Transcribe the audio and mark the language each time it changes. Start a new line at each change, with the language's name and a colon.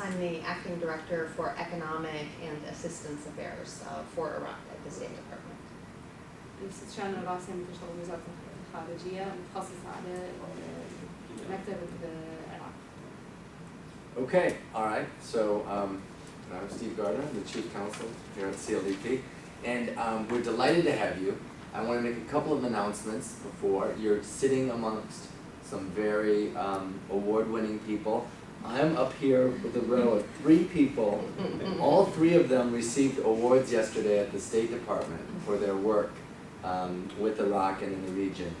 English: I'm the acting director for economic and assistance affairs for Iraq at the State Department.
Arabic: شانون راسي بتشتغل بوزارة الخارجية متخصصة على مكتب العراق.
English: Okay, all right. So I'm Steve Gardner, the Chief Counsel here at CLDP, and we're delighted to have you. I want to make a couple of announcements before. You're sitting amongst some very award-winning people. I'm up here with a row of 3 people. All 3 of them received awards yesterday at the State Department for their work with Iraq and in the region.